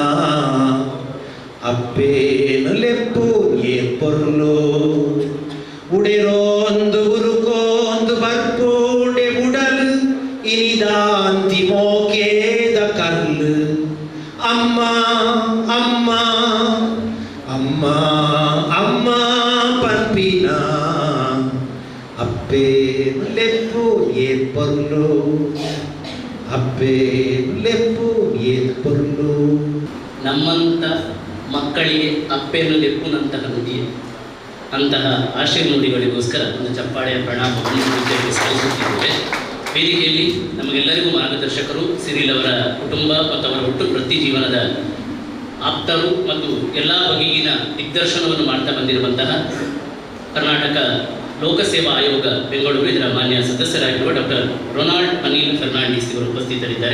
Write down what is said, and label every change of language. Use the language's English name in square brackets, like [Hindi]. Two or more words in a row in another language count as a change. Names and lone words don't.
[Tulu] ಅಪ್ಪೇನು ಲೆಪ್ಪು ಏರ್ಪೊರ್ಲು, ಉಡೆರೋಂದು ಉರುಕೋಂದು ಬರ್ಪೂಡೆ ಉಡಲ್ ಇನಿದಾಂತಿ ಮೋಕೇದ ಕರ್ಲು, ಅಮ್ಮ ಅಮ್ಮ ಅಮ್ಮ ಅಮ್ಮ ಪನ್ಪಿನ ಅಪ್ಪೇನು ಲೆಪ್ಪು ಏರ್ಪೊರ್ಲು, ಅಪ್ಪೇನು ಲೆಪ್ಪು ಏರ್ಪೊರ್ಲು. [Kannada] ನಮ್ಮಂಥ ಮಕ್ಕಳಿಗೆ [Tulu] ಅಪ್ಪೇನು ಲೆಪ್ಪುನಂತಹ [Kannada] ನುಡಿ, ಅಂತಹ ಆಶಯ ನುಡಿಗಳಿಗೋಸ್ಕರ ಒಂದು ಚಪ್ಪಾಳೆಯ ಪ್ರಣಾಮವನ್ನು ಸಲ್ಲಿಸುತ್ತಿದ್ದೇವೆ. ವೇದಿಕೆಯಲ್ಲಿ ನಮಗೆಲ್ಲರಿಗೂ ಮಾರ್ಗದರ್ಶಕರು ಸಿರಿಲ್ ಅವರ ಕುಟುಂಬ ಮತ್ತು ಅವರ ಹುಟ್ಟು ವೃತ್ತಿ ಜೀವನದ ಆಪ್ತರು ಮತ್ತು ಎಲ್ಲ ಬಗೆಗಿನ ದಿಗ್ದರ್ಶನವನ್ನು ಮಾಡ್ತಾ ಬಂದಿರುವಂತಹ ಕರ್ನಾಟಕ ಲೋಕಸೇವಾ ಆಯೋಗ ಬೆಂಗಳೂರು ಇದರ ಮಾನ್ಯ ಸದಸ್ಯರಾಗಿರುವ ಡಾಕ್ಟರ್ ರೊನಾಲ್ಡ್ ಅನಿಲ್ ಫರ್ನಾಂಡಿಸ್ ಇವರು ಉಪಸ್ಥಿತರಿದ್ದಾರೆ.